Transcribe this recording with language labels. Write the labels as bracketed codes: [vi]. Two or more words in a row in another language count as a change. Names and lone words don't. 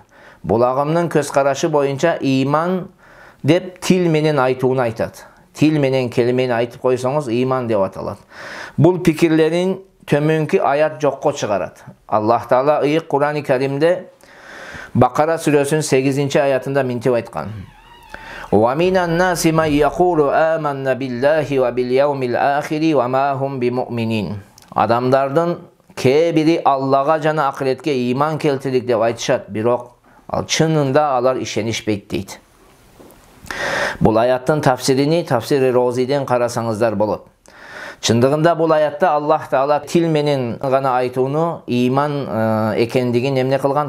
[ky] Бул агымдын көз карашы боюнча иман деп тил менен айтууну айтат. Тил менен келмени айтып койсоңуз иман деп аталат. Бул пикирлерин төмөнкү аят жокко чыгарат. Аллах Таала ыйык Кур'ан-ы Каримде Бакара сүрөсүнүн 8-аятында минтип айткан: [ar] ومن الناس من يقول آمنا بالله وباليوم الآخر وما هم بمؤمنين. [ky] Адамдардын кээ бири Аллага жана акыретке иман келтирдик деп айтышат, бирок ал чынында алар ишенишпейт дейт. Бул аяттын тафсирини Тафсири Розиден карасаңыздар болот. Чындыгында бул аятта Аллах Таала тил менен гана айтууну иман экендигин эмне кылган?